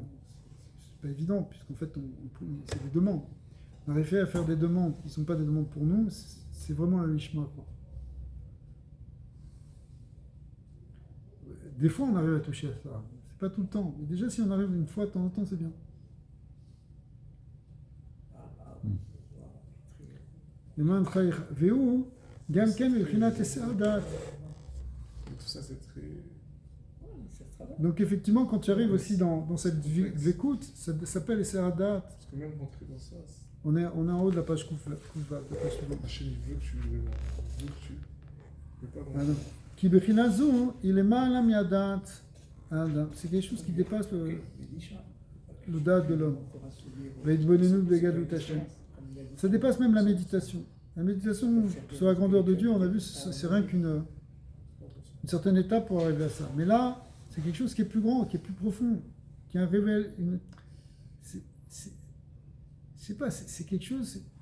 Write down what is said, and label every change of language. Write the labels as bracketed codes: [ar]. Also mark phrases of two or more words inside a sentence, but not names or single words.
[fr] C'est pas évident, puisqu'en fait, c'est des demandes. On arrive à faire des demandes qui ne sont pas des demandes pour nous, c'est vraiment la lishma, quoi. Des fois, on arrive à toucher à ça. C'est pas tout le temps. Mais déjà, si on arrive une fois de temps en temps, c'est bien. [he] למען חייך, והוא גם כן מבחינת היסח דעת. [fr] Et tout ça, c'est très. ça se travaille. Donc effectivement, quand tu arrives aussi dans cette écoute, ça s'appelle [he] היסח דעת. [fr] Parce que même rentrer dans ça, On est en haut de la page Kouf, de la page suivante. Hachem, il veut que tu vraiment. Il veut que tu. Mais pas dans Alors, [he] כי בחינה זו היא למעלה מהדעת האדם. [fr] C'est quelque chose qui dépasse le date de l'homme. [he] וההתבוננות בגדלות השם. [fr] Ça dépasse même la méditation. La méditation sur la grandeur de Dieu, on a vu, c'est rien qu'une certaine étape pour arriver à ça. Mais là, c'est quelque chose qui est plus grand, qui est plus profond, qui révèle une. C'est quelque chose.